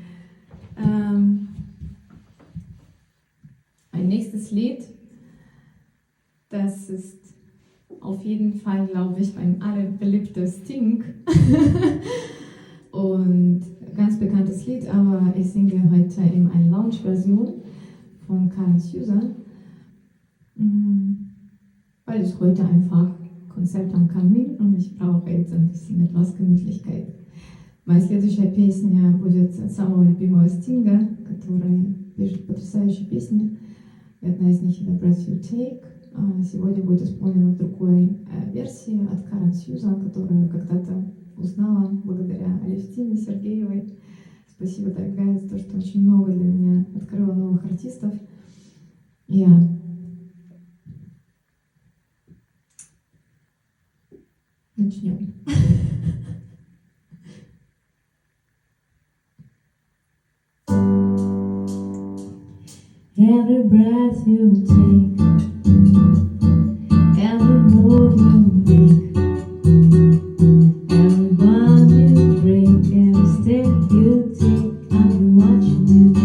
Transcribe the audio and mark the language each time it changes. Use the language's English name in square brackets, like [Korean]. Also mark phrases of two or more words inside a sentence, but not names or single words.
[German] Ein nächstes Lied, das ist auf jeden Fall, glaube ich, mein allerbeliebtes Sting. Und ganz bekanntes Lied, aber ich singe heute in einer Lounge-Version von Karen Süßer, weil es heute einfach [Russian] концерт там камин, [German] und ich brauche jetzt ein bisschen etwas Gemütlichkeit. [Russian] Моя следующая песня будет от самого любимого Стинга, который пишет потрясающие песни. И одна из них это Breath You Take. Сегодня будет исполнена в другой версии от Карен Сьюзан, которую когда-то узнала благодаря Алевтине Сергеевой. Спасибо, дорогая, за то, что очень много для меня открыла новых артистов. Начнем. [English] Every breath you take, every move you make, every bond you break, every step you take, I'll be watching you.